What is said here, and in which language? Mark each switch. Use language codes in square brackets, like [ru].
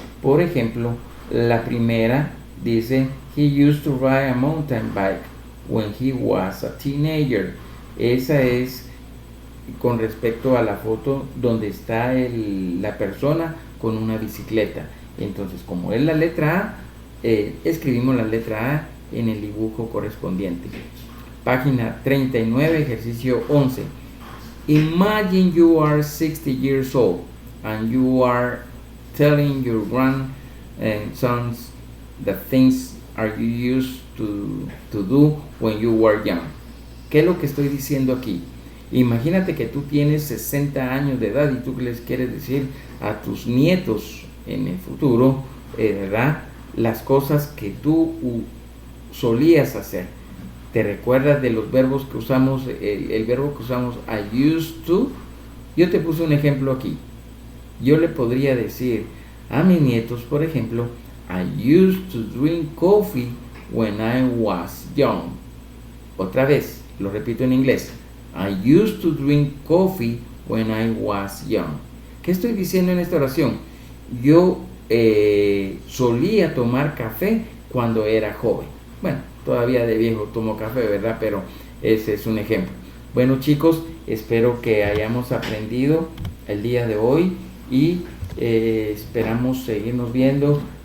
[es] Por ejemplo, la primera dice [en] he used to ride a mountain bike when he was a teenager. [es] Esa es con respecto a la foto donde está la persona con una bicicleta. Entonces, como es la letra A, escribimos la letra A en el dibujo correspondiente. Página 39, ejercicio 11. [en] Imagine you are 60 years old and you are telling your grandsons the things are you used to do when you were young. [es] ¿Qué es lo que estoy diciendo aquí? Imagínate que tú tienes 60 años de edad y tú les quieres decir a tus nietos en el futuro, ¿verdad?, las cosas que tú solías hacer. ¿Te recuerdas de los verbos que usamos? El verbo que usamos I used to Yo te puse un ejemplo aquí. Yo le podría decir a mis nietos, por ejemplo, [en] I used to drink coffee when I was young. [es] Otra vez, lo repito en inglés. [en] I used to drink coffee when I was young. [es] ¿Qué estoy diciendo en esta oración? Yo solía tomar café cuando era joven. Bueno, todavía de viejo tomo café, ¿verdad? Pero ese es un ejemplo. Bueno, chicos, espero que hayamos aprendido el día de hoy y esperamos seguirnos viendo.